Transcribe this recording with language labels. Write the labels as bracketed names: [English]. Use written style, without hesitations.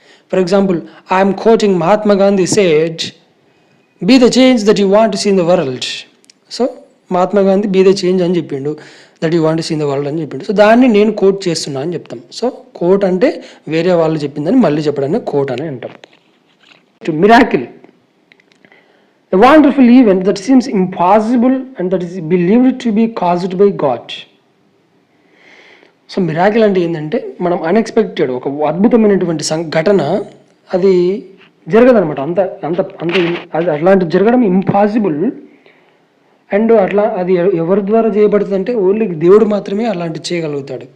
[English] For example, I'm quoting Mahatma Gandhi said be the change that you want to see in the world. So Mahatma Gandhi be the change [Telugu] అని చెప్పిండు, [English] That you want to see in the world అని చెప్పిండు. [Telugu] So దాన్ని నేను coat చేస్తున్నా అని చెప్తాం. So coat అంటే వేరే వాళ్ళు చెప్పిందని మళ్ళీ చెప్పడాన్ని కోట్ అని అంటాం. [English] Miracle, a wonderful event that seems impossible and that is believed to be caused by God. [Telugu] So miracle అంటే ఏంటంటే మనం అన్ఎక్స్పెక్టెడ్ ఒక అద్భుతమైనటువంటి ఘటన అది జరగదనమాట. అంత అంత అంత అది అట్లాంటి జరగడం ఇంపాసిబుల్. అండ్ అట్లా అది ఎవరి ద్వారా చేయబడుతుంది అంటే ఓన్లీ దేవుడు మాత్రమే అలాంటివి చేయగలుగుతాడు.